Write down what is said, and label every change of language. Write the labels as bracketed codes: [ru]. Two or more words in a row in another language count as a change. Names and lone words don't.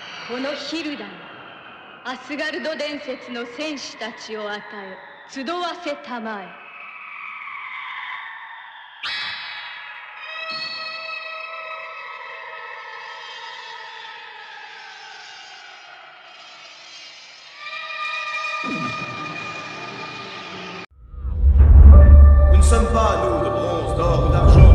[ja] このヒルダにアスガルド伝説の戦士たちを与え集わせたまえ。 [fr] Nous ne sommes pas, nous, de bronze, d'or ou d'argent.